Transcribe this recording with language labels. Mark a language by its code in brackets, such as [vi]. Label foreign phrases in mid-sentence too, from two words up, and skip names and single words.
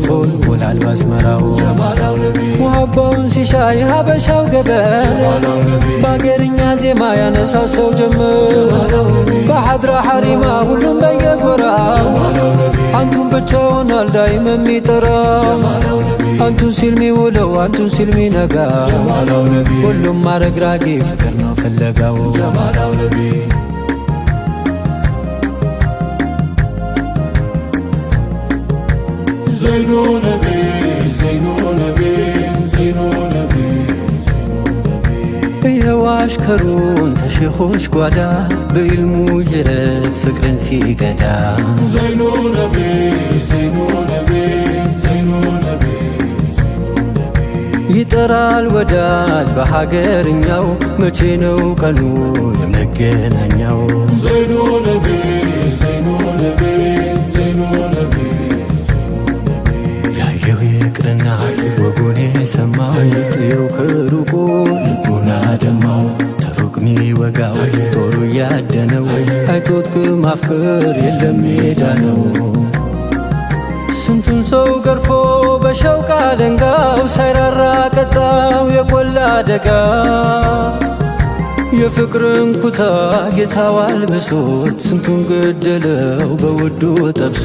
[am] ይሞላል ባዝመራው ሙሐባውን ሲሻ የሀበሻው ገበር በአገርኛ ዜማ ያነሳው ሰው ጀመር በሐድራ ሐሪማ ሁሉም በየጎራው አንቱን ብቻውን አልዳይም የሚጠራ አንቱን ሲል ሚውለው አንቱን ሲል ሚነጋ ሁሉም አረግራጊ ፍቅር ነው ፍለጋው [ar] زينُ نبي زينُ نبي زينُ نبي [am] ይኸው አሽከሩን ተሼኾች ጓዳ በኢልሙ ጅረት ፍቅርን ሲገዳ [ar] زينُ نبي زينُ نبي زينُ نبي [am] ይጠራል ወዳጅ በሀገርኛው መቼ ነው ቀኑ የመገናኛው [ar] زينُ نبي زينُ نبي زينُ نبي [am] ያየው ይቅርና ወጉን የሰማው ጥየው ከሩቁ ልቡን አደማው ተሩቅ ሚወጋው ጦሩ ያደነው አይቶት ከማፍቀር የለም ሜዳ ነው ስንቱን ሰው ገርፎ በሸውቅ አለንጋው ሳይራራ ቀጣው የቆላ አደጋ የፍቅርን ኩታ ጌታው አልብሶት ስንቱን ገደለው በውዱ ጠብሶ